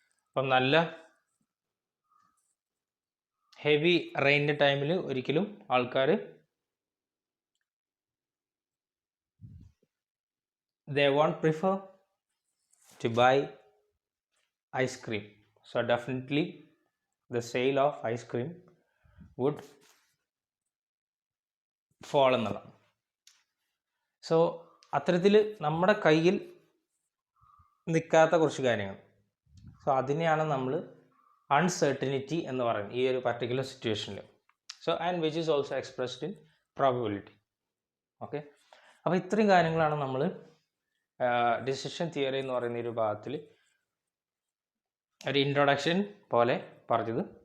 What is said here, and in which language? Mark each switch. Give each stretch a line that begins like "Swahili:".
Malayalam: അപ്പം നല്ല ഹെവി റെയിൻ്റെ ടൈമിൽ ഒരിക്കലും ആൾക്കാർ
English: they won't prefer to buy ice cream. So definitely the sale of ice cream would fall
Malayalam: എന്നുള്ളതാണ്. സോ അത്തരത്തിൽ നമ്മുടെ കയ്യിൽ നിൽക്കാത്ത കുറച്ച് കാര്യങ്ങൾ, സോ അതിനെയാണ് നമ്മൾ അൺസർട്ടനിറ്റി എന്ന് പറയുന്നത് ഈ ഒരു പർട്ടിക്കുലർ സിറ്റുവേഷനിൽ. So
English: And which is also expressed in probability.
Malayalam: Okay, അപ്പോൾ ഇത്രയും കാര്യങ്ങളാണ് നമ്മൾ ഡിസിഷൻ തിയറി എന്ന് പറയുന്ന ഒരു ഭാഗത്തിൽ ഒരു ഇൻട്രൊഡക്ഷൻ പോലെ പറഞ്ഞത്.